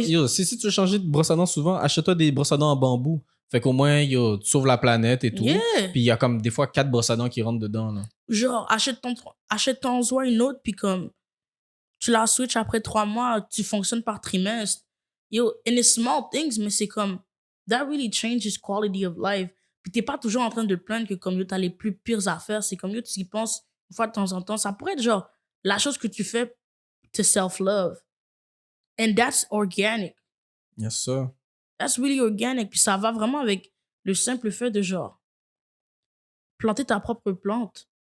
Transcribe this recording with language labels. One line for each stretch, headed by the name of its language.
French: Yo, si tu veux changer de brosse à dents souvent, achète-toi des brosses à dents en bambou. Fait qu'au moins, yo, tu sauves la planète et tout.
English: Yeah.
French: Puis il y a comme des fois 4 brosses à dents qui rentrent dedans, là. Genre, achète-toi une autre, puis comme... tu la switch après 3 mois, tu fonctionnes par trimestre.
English: Yo, and it's small things,
French: mais c'est comme,
English: that really changes quality of life.
French: Puis t'es pas toujours en train de te plaindre que comme yo, t'as les plus pires affaires. C'est comme yo, tu y penses une fois de temps en temps. Ça pourrait être genre la chose que tu fais
English: to self-love. And that's organic. Yes, sir. That's really organic.
French: Puis ça va vraiment avec le simple fait de genre planter ta propre plante.